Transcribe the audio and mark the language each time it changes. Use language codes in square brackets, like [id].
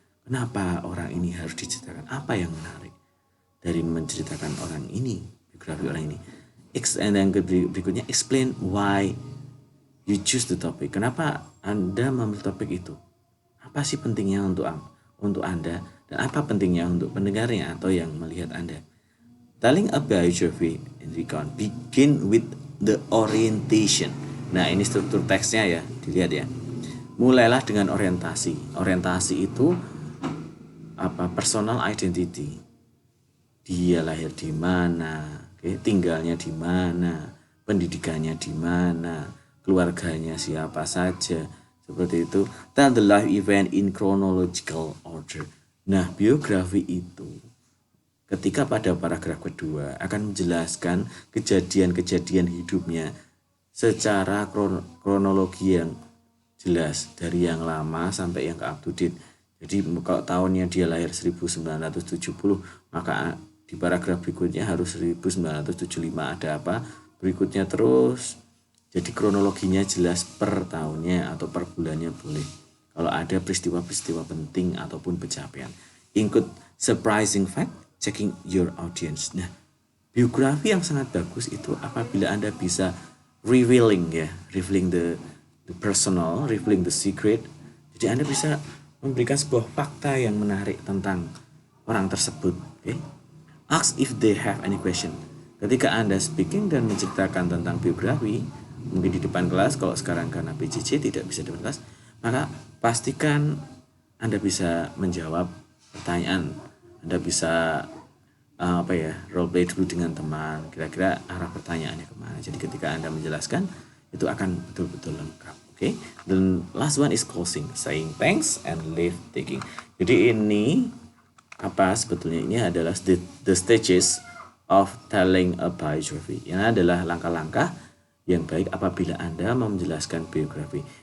[id] Kenapa orang ini harus diceritakan? Apa yang menarik dari menceritakan orang ini, biografi orang ini? [en] And [id] yang berikutnya, [en] explain why you choose the topic. [id] Kenapa Anda memilih topik itu? Apa sih pentingnya untuk Anda, dan apa pentingnya untuk pendengarnya atau yang melihat Anda? [en] Telling a biography in recount begin with the orientation. [id] Nah, ini struktur teksnya ya, dilihat ya. Mulailah dengan orientasi. Orientasi itu apa? [en] Personal identity. [id] Dia lahir di mana, tinggalnya di mana, pendidikannya di mana, keluarganya siapa saja, seperti itu. [en] Tell the life event in chronological order. [id] Nah, biografi itu ketika pada paragraf kedua akan menjelaskan kejadian-kejadian hidupnya secara kronologi yang jelas dari yang lama sampai yang ke up to date. Jadi kalau tahunnya dia lahir 1970, maka di paragraf berikutnya harus 1975 ada apa, berikutnya terus. Jadi kronologinya jelas per tahunnya atau per bulannya boleh. Kalau ada peristiwa-peristiwa penting ataupun pencapaian. [en] Include surprising fact, checking your audience. [id] Nah, biografi yang sangat bagus itu apabila Anda bisa [en] revealing the personal, revealing the secret. [id] Jadi Anda bisa memberikan sebuah fakta yang menarik tentang orang tersebut. [en] Ask if they have any question. [id] Ketika Anda speaking dan menceritakan tentang biografi, mungkin di depan kelas, kalau sekarang karena PJJ tidak bisa di depan kelas, maka pastikan Anda bisa menjawab pertanyaan. Anda bisa role play dulu dengan teman, kira-kira arah pertanyaannya kemana. Jadi ketika Anda menjelaskan, itu akan betul-betul lengkap. [en] The last one is closing, saying thanks and leave taking. [id] Jadi ini sebetulnya ini adalah [en] the stages of telling a biography. [id] Ini adalah langkah-langkah yang baik apabila Anda mau menjelaskan biografi.